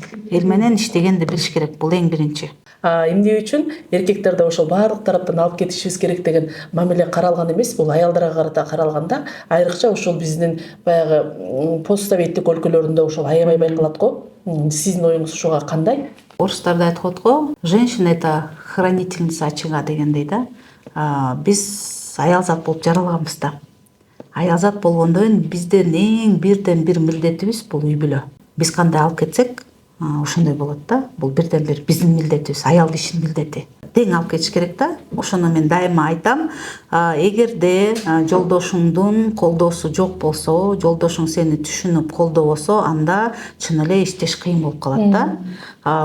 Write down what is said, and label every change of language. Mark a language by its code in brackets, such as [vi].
[ky] Эл менен иштегенди билиш керек. Бул эң биринчи. Эмне үчүн эркектерде ошол баардык тараптан алып кетишибиз керек деген мамиле каралган эмес, бул аялдарга карата каралганда, айрыкча ошол биздин баягы постсоветтик өлкөлөрүндө ошол аябай байкалат го. Сиздин оюңуз ушуга кандай? Орустарда айткат го, [ru] женщина это хранительница очага [ky] дегендей да. Биз аялзат болуп жаралганбыз да. Аялзат болгондон кийин биздин эң бирден бир милдетибиз бул үй бүлө. Биз кандай алып кетсек, ошондой болот да. Бул бирден бир биздин милдетибиз, аял кишинин милдети. Тең алып кетиш керек да. Ошону мен дайыма айтам. Эгерде жолдошуңдун колдоосу жок болсо, жолдошуң сени түшүнүп колдобосо, анда чын эле иштеш кыйын болуп калат да.